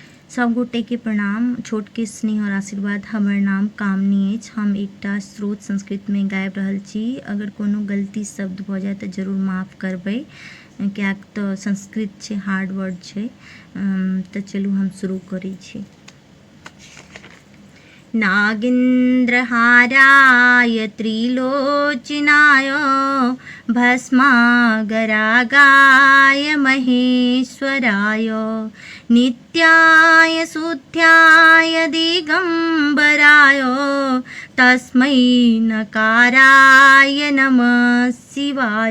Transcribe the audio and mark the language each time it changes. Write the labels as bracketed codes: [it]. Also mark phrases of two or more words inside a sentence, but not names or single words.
[mai] सब गोटे के प्रणाम। छोट के स्नेह और आशीर्वाद। हमर नाम कामनी अछि। हम एकटा स्रोत संस्कृत में गाबि रहल छी। अगर कोनो गलती शब्द भऽ जाय तऽ जरूर माफ़ करबै, कियाक तऽ संस्कृत छै, [en] hard word [mai] छै। तऽ चलू हम शुरू करै छी। [sa] नागेन्द्रहाराय त्रिलोचनाय भस्मागरागाय महेश्वराय नित्याय शुद्ध्याय दिगंबराय तस्मै नकाराय नमः शिवाय।